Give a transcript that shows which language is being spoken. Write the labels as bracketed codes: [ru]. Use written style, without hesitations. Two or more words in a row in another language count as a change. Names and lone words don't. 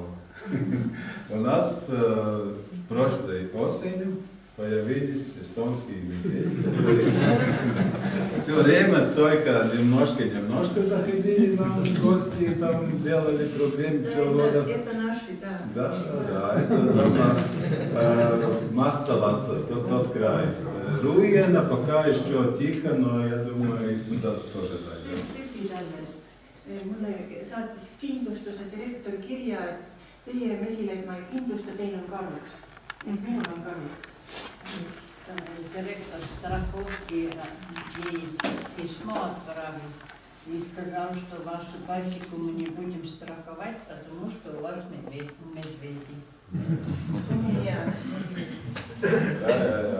[ru] У нас прошлой осенью появились эстонские медведи, которые все время только немножко заходили нам в гости, там делали проблемы пчеловодов. Это наши, да. Да, это Массалаца, тот край. Руена пока еще тихо, но я думаю, туда тоже дойдем. [et] Mulle saatis kindlustuse direktor kirja, et teie mesilehma ei kindlusta, teil on karud. Minul on karud. [ru] Директор страховки ей письмо отправил и сказал, что вашу пасеку мы не будем страховать, потому что у вас медведи. Да.